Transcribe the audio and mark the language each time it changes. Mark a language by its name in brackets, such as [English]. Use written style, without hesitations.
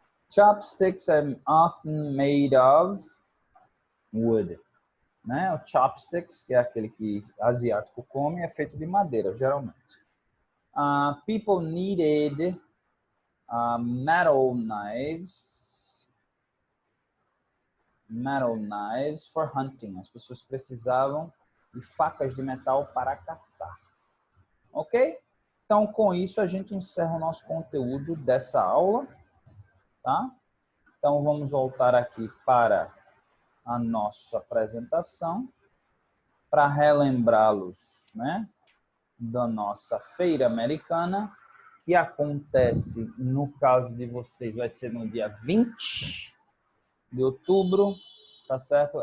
[English] Chopsticks are often made of wood. [Portuguese] Né? O chopsticks, que é aquele que asiático come, é feito de madeira, geralmente. [English] People needed metal knives for hunting. [Portuguese] As pessoas precisavam de facas de metal para caçar. Ok? Então, com isso, a gente encerra o nosso conteúdo dessa aula. Tá? Então, vamos voltar aqui para a nossa apresentação para relembrá-los, né, da nossa feira americana, que acontece, no caso de vocês, vai ser no dia 20 de outubro, tá certo?